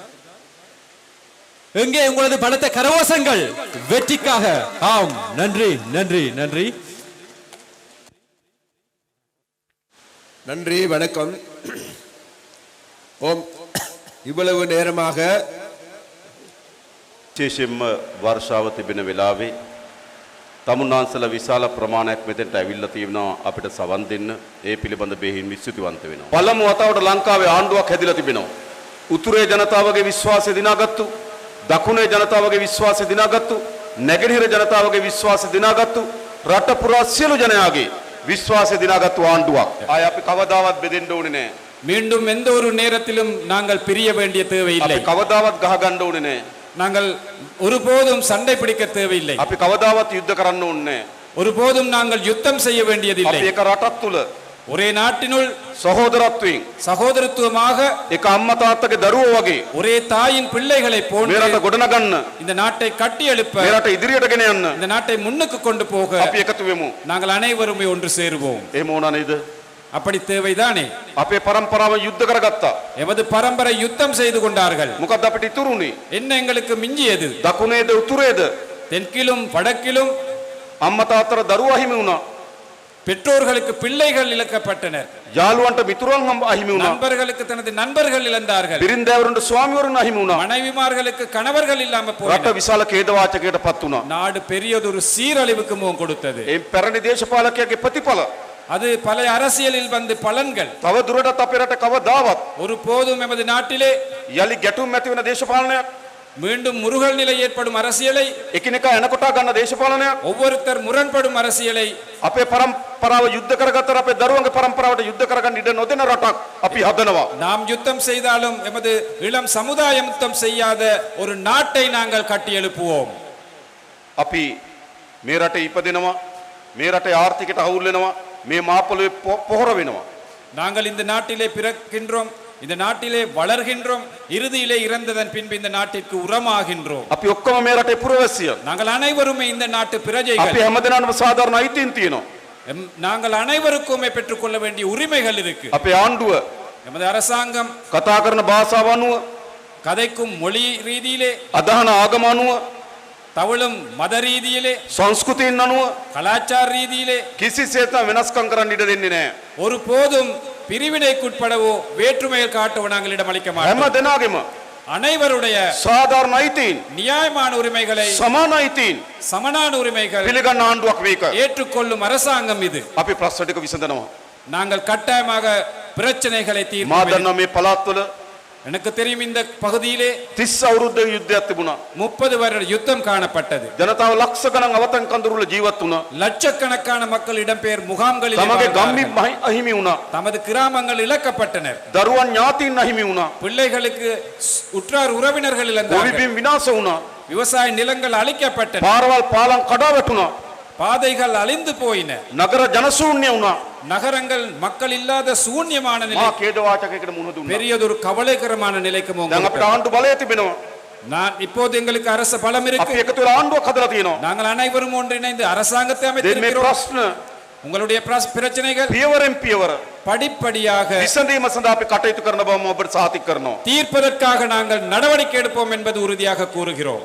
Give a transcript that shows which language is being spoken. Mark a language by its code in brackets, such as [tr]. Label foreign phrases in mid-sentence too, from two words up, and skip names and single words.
[ta] எங்கே உங்களது பலத்த கரவோசங்கள் வெற்றிக்காக? ஆம், நன்றி நன்றி நன்றி நன்றி, வணக்கம். ஓம். இவ்வளவு நேரமாக [si] විශේෂයෙන්ම වර්ෂාව තිබෙන වෙලාවේ තමුන්නාන්සලා විශාල ප්‍රමාණයක් මෙතෙන්ට ඇවිල්ලා තියෙනවා අපිට සවන් දෙන්න. ඒ පිළිබඳ බෙහෙවින් විශ්වාසවන්ත වෙනවා. පළමු වතාවට ලංකාවේ ආණ්ඩුවක් හැදිලා තිබෙනවා. උතුරේ ජනතාවගේ විශ්වාසය දිනාගත්තු, දකුණේ ජනතාවගේ විශ්වාසය දිනාගත්තු, නැගෙනහිර ජනතාවගේ විශ්වාසය දිනාගත්තු, රට පුරා සියලු ජනයාගේ විශ්වාසය දිනාගත්තු ආණ්ඩුවක්. ආය අපි කවදාවත් බෙදෙන්න ඕනේ නැහැ. [ta] மீண்டும் எந்த ஒரு நேரத்திலும் நாங்கள் பிரிய வேண்டிய தேவையில்லை. [si] අපි කවදාවත් ගහ ගන්න ඕනේ නැහැ. [ta] நாங்கள் ஒருபோதும் சண்டை பிடிக்க தேவையில்லை. [si] අපි කවදාවත් යුද්ධ කරන්න ඕනේ නැහැ. [ta] ஒருபோதும் நாங்கள் யுத்தம் செய்ய வேண்டியதில்லை. [si] අපි එක රටක් තුල [ta] ஒரே நாட்டினுள் [si] සහෝදරත්වයෙන් [ta] சகோதரத்துவமாக [si] එක අම්මා තාත්තගේ දරුවෝ වගේ [ta] ஒரே தாயின் பிள்ளைகளை [si] මේ [ta] போன்று [si] රට ගොඩනගන්න, [ta] இந்த நாட்டை கட்டி எழுப்ப, [si] මේ රට ඉදිරියට ගෙන යන්න [ta] இந்த நாட்டை முன்னுக்கு கொண்டு போக [si] අපි එකතු වෙමු. [ta] நாங்கள் அனைவருமே ஒன்று சேருவோம். [si] එහෙම වුණා නේද? [ta] அப்படி தேவைதானே? [si] අපේ පරම්පරාව යුද්ධ කරගත්තා. [ta] எமது பரம்பரை யுத்தம் செய்து கொண்டார்கள். [si] මොකද්ද අපිට ඉතුරුනේ? [ta] என்ன எங்களுக்கு மிஞ்சியது? [si] දකුණේද උතුරේද? [ta] தெற்கிலும் வடக்கிலும் [si] අම්මා තාත්තට දරුවෝ අහිමි වුණා. [ta] பெற்றோர்களுக்கு பிள்ளைகள் இழக்கப்பட்டனர். [si] යාළුවන්ට මිතුරන් අහිමි වුණා. [ta] நண்பர்களுக்கு தனது நண்பர்கள் இழந்தார்கள். [si] බිරින්දෑවරුන්ට ස්වාමිවරුන් අහිමි වුණා. [ta] மனைவிமார்களுக்கு கணவர்கள் இல்லாம [si] රට [ta] போயினர். [si] විශාල ඛේදවාචකයකටපත් වුණා. [ta] நாடு பெரியதொரு சீரழிவுக்கு முகம் கொடுத்தது. [si] ඒ පැරණි දේශපාලකයාගේ ප්‍රතිඵල [ta] அது பழைய அரசியலில் வந்து பலன்கள். [si] තව දුරටත් අපේ රට කවදාවත් [ta] ஒரு போதும் எமது நாட்டிலே [si] යලි ගැටුම් ඇති වෙන දේශපාලනයක්, [ta] மீண்டும் முருகல் நிலை ஏற்படும் அரசியலை, [si] එකිනෙකා එනකොටා ගන්න දේශපාලනයක්, [ta] ஒவ்வொருத்தர் முரண்படும் அரசியலை, [si] අපේ පරම්පරාව යුද්ධ කරගත්තට අපේ දරුවන්ගේ පරම්පරාවට යුද්ධ කරගන්න ඉඩ නොදෙන රටක් අපි හදනවා. [ta] நாம் யுத்தம் செய்தாலும் எமது இளம் சமுதாயம் யுத்தம் செய்யாத ஒரு நாட்டை நாங்கள் கட்டி எழுப்புவோம். [si] අපි මේ රටේ ඉපදෙනවා, මේ රටේ ආර්ථිකයට අවුල් වෙනවා, මේ මාපොළේ පොහොර වෙනවා. [ta] நாங்கள் இந்த நாட்டிலே பிறக்கின்றோம், இந்த நாட்டிலே வளர்கின்றோம், இறுதியிலே இறந்ததன் பின்பு இந்த நாட்டிற்கு உரமாகின்றோம். [si] අපි ඔක්කොම මේ රටේ පුරවැසියන්. [ta] நாங்கள் அனைவருமே இந்த நாட்டு [si] අපි [ta] பிரஜைகள். [si] හැමදෙනාම සාධාරණ අයිතීන් තියෙනවා. [ta] நாங்கள் அனைவருக்குமே பெற்றுக்கொள்ள வேண்டிய உரிமைகள் இருக்கு. [si] අපේ ආණ්ඩුව [ta] எமது அரசாங்கம் [si] කතා කරන භාෂාව අනුව, [ta] கதைக்கும் மொழி ரீதியிலே, [si] අදහන ආගම අනුව, [ta] தவளும் மத ரீதியிலே, [si] සංස්කෘතියෙන් අනුව [ta] கலாச்சார ரீதியிலே [si] කිසිසේත් වෙනස්කම් කරන්න ඉඩ දෙන්නේ නැහැ. [ta] ஒரு போதும் பிரிவினைக்குட்படவோ வேற்றுமையில் காட்டவோ நாங்கள் இடமளிக்க [si] හැම [ta] மாட்டோம். [si] දෙනාගේම [ta] அனைவருடைய [si] සාධාරණ අයිතීන්, [ta] நியாயமான உரிமைகளை, [si] සමාන අයිතීන් [ta] சமனான உரிமைகள் [si] පිළිගන්න ආණ්ඩුවක් මේක. [ta] ஏற்றுக்கொள்ளும் அரசாங்கம் இது. [si] අපි ප්‍රශ්න ටික විසඳනවා. [ta] நாங்கள் கட்டாயமாக பிரச்சனைகளை [si] මා [ta] தீர்ப்போம். [si] දන්නවා මේ පළාත් වල [ta] எனக்கு தெரியும் இந்த பகுதியிலே [si] 30 අවුරුද්දක යුද්ධයක් තිබුණා. [ta] 30 வருட யுத்தம் காணப்பட்டது. [si] ජනතාව ලක්ෂ ගණන් අවතන් කඳුරුල ජීවත් වුණා. [ta] லட்சக்கணக்கான மக்கள் இடம்பெயர் முகாம்களில் [si] තමගේ ගම්මි [ta] வாழ்ந்தார்கள். [si] අහිමි වුණා. [ta] தமது கிராமங்கள் இழக்கப்பட்டனர். [si] දරුවන් ඥාතීන් අහිමි වුණා. [ta] பிள்ளைகளுக்கு உற்றார் உறவினர்கள் இழந்தார்கள். [si] ගොවිබිම් විනාශ වුණා. [ta] விவசாய நிலங்கள் அழிக்கப்பட்டன. [si] පාරවල් පාලම් කඩා වැටුණා. [ta] பாதைகள் அழிந்து போயின. [si] නගර ජනශූන්‍ය වුණා. [ta] நகரங்கள் மக்கள் இல்லாத சூன்யமான நிலை, [si] මා ඛේදවාචකයකට මුහුණ දුන්නා. [ta] பெரியதொரு கவலைகரமான நிலைக்கு [si] දැන් අපිට ආණ්ඩු බලය තිබෙනවා. [ta] நான் இப்போது எங்களுக்கு அரசு பலம் [si] අපි [ta] இருக்கு. [si] එකතු වෙලා ආණ්ඩුවක් හදලා තියෙනවා. [ta] நாங்கள் அனைவரும் ஒன்றிணைந்து அரசாங்கத்தை [si] දැන් මේ [ta] அமைத்திருக்கிறோம். [si] ප්‍රශ්න [ta] உங்களுடைய பிரச்சனைகள் [si] පියවරෙන් පියවර [ta] படிப்படியாக [si] විසඳීම සඳහා අපි කටයුතු කරන බව මම ඔබට සාතික කරනවා. [ta] தீர்ப்பதற்காக நாங்கள் நடவடிக்கை எடுப்போம் என்பது உறுதியாக கூறுகிறோம்.